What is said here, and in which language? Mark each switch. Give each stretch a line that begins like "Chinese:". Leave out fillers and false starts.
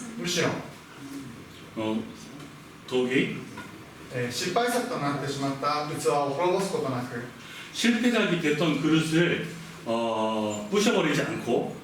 Japanese: むしろ
Korean: 독이
Japanese: 失敗作となってしまった器を滅ぼすことなく、
Korean: 실패작이 됐던 그릇을 부셔버리지 않고